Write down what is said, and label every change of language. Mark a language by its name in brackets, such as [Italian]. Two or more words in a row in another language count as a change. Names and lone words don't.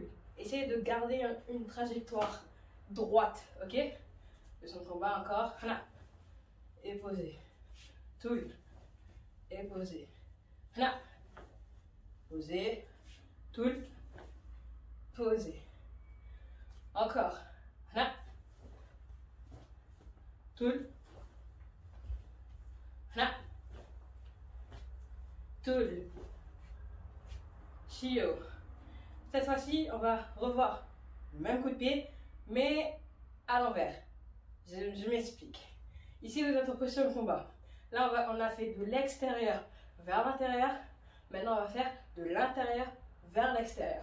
[French] Essayez de garder une trajectoire droite. Ok? Position de combat encore. Hana. Et posez. Toul. Et posez. Hana. Posez. Toul. Posez. Encore. [Korean] Hana. Toul. Hana. Toul. Chio. [French] Cette fois-ci, on va revoir le même coup de pied, mais à l'envers. Je m'explique. Ici, vous êtes en position de combat. Là, on a fait de l'extérieur vers l'intérieur. Maintenant, on va faire de l'intérieur vers l'extérieur.